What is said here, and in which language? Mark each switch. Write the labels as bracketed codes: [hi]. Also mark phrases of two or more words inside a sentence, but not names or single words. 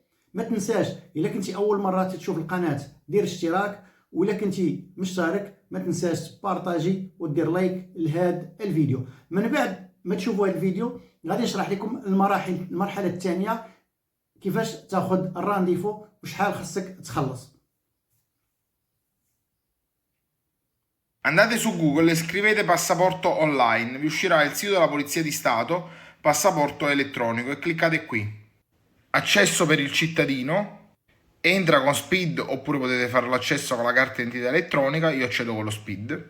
[ar] ما تنساش الا كنتي اول مره تشوف القناه دير اشتراك، ولا كنتي مشترك ما تنساش تبارطاجي ودير لايك لهذا الفيديو. من بعد ما تشوفوا هذا الفيديو غادي نشرح لكم المرحله الثانيه كيفاش تاخذ الرانديفو وشحال خصك تخلص. [it] Andate su Google e scrivete passaporto online, vi uscirà il sito della Polizia di Stato, passaporto elettronico, e cliccate qui. Accesso per il cittadino, entra con SPID oppure potete fare l'accesso con la carta d'identità elettronica, io accedo con lo SPID.